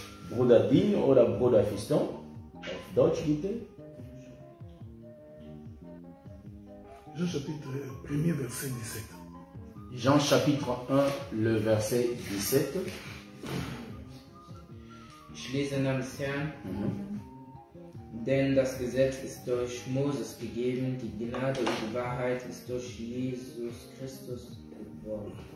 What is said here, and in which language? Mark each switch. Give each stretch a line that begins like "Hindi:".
German: Bruder Digne oder Bruder Fiston. Auf Deutsch, bitte.
French: Jean chapitre 1er, verset 17. Jean chapitre 1, le verset 17.
German: Ich lese namens Herrn, denn das Gesetz ist durch Moses gegeben, die Gnade und die Wahrheit ist durch Jesus Christus geworden.